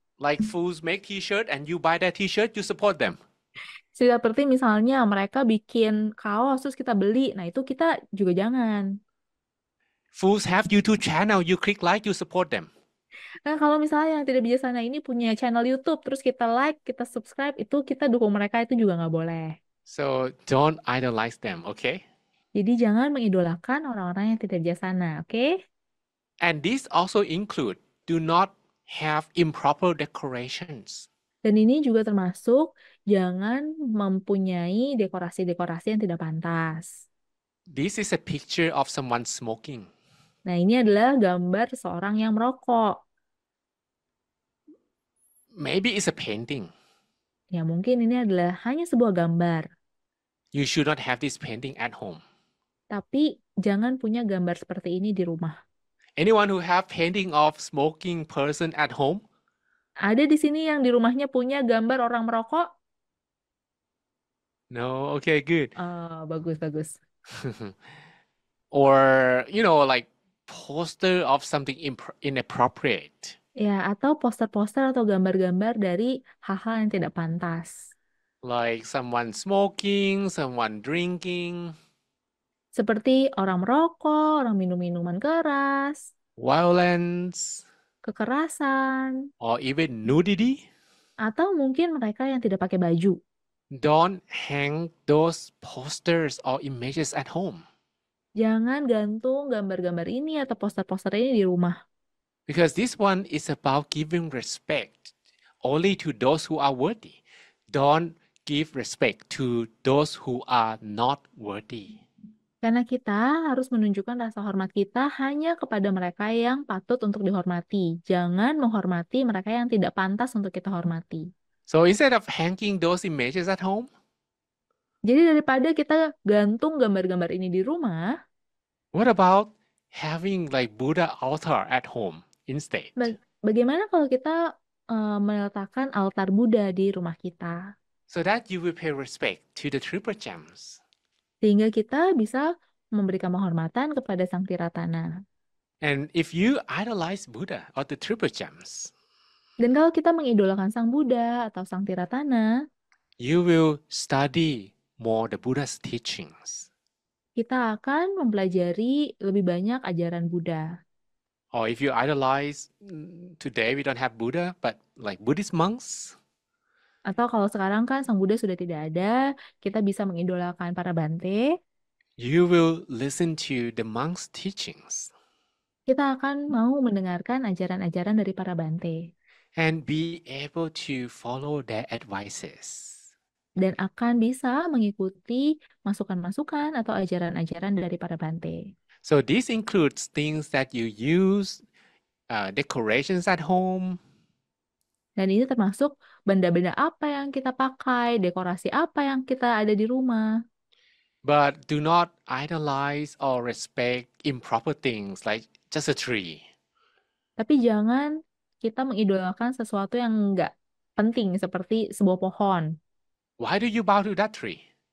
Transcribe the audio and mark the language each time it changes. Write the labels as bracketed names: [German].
[English] Like fools make t-shirt and you buy that t-shirt, you support them. [Indonesian] Seperti misalnya mereka bikin kaos terus kita beli, nah itu kita juga jangan. [English] Fools have YouTube channel, you click like, you support them. [Indonesian] Nah, kalau misalnya yang tidak bijaksana ini punya channel YouTube, terus kita like, kita subscribe, itu kita dukung mereka, itu juga nggak boleh. [English] So don't idolize them, okay? [Indonesian] Jadi jangan mengidolakan orang-orang yang tidak bijaksana, oke? [English] And this also include do not have improper decorations. [Indonesian] Dan ini juga termasuk jangan mempunyai dekorasi-dekorasi yang tidak pantas. [English] This is a picture of someone smoking. [Indonesian] Nah, ini adalah gambar seseorang yang merokok. [English] Maybe it's a painting. [Indonesian] Ya, mungkin ini adalah hanya sebuah gambar. [English] You should not have this painting at home. [Indonesian] Tapi jangan punya gambar seperti ini di rumah. [English] Anyone who have painting of smoking person at home? [Indonesian] Ada di sini yang di rumahnya punya gambar orang merokok? [English] No, okay, good. [Indonesian] Bagus, bagus. [English] Or, like poster of something inappropriate. [Indonesian] Ya, atau poster-poster atau gambar-gambar dari hal-hal yang tidak pantas. [English] Like someone smoking, someone drinking, [Indonesian] Seperti orang merokok, orang minum minuman keras, [English] violence, [Indonesian] kekerasan, [English] or even nudity. [Indonesian] atau mungkin mereka yang tidak pakai baju. [English] Don't hang those posters or images at home. [Indonesian] Jangan gantung gambar-gambar ini atau poster-poster ini di rumah. [English] Because this one is about giving respect only to those who are worthy. Don't give respect to those who are not worthy. [Indonesian] Karena kita harus menunjukkan rasa hormat kita hanya kepada mereka yang patut untuk dihormati. Jangan menghormati mereka yang tidak pantas untuk kita hormati. [English] So instead of hanging those images at home, [Indonesian] Jadi daripada kita gantung gambar-gambar ini di rumah, [English] what about having like Buddha altar at home instead? [Indonesian] bagaimana kalau kita meletakkan altar Buddha di rumah kita? [English] So that you will pay respect to the triple gems. [Indonesian] Sehingga kita bisa memberikan penghormatan kepada Sang Tiratana. [English] And if you idolize Buddha or the triple gems, [Indonesian] Dan kalau kita mengidolakan Sang Buddha atau Sang Tiratana, [English] you will study more the Buddha's teachings. [Indonesian] kita akan mempelajari lebih banyak ajaran Buddha. [English] Or if you idolize, today we don't have Buddha, but like Buddhist monks, [Indonesian] Atau kalau sekarang kan Sang Buddha sudah tidak ada, kita bisa mengidolakan para bante. [English] you will listen to the monks' teachings [Indonesian] Kita akan mau mendengarkan ajaran-ajaran dari para bante. [English] and be able to follow their advices. [Indonesian] Dan akan bisa mengikuti masukan-masukan atau ajaran-ajaran dari para bante. [English] So this includes things that you use, decorations at home, [Indonesian] Dan ini termasuk benda-benda apa yang kita pakai, dekorasi apa yang kita ada di rumah. [English] but do not idolize or respect improper things like just a tree. [Indonesian] Tapi jangan kita mengidolakan sesuatu yang nggak penting seperti sebuah pohon. [English] Why do you bow to that tree?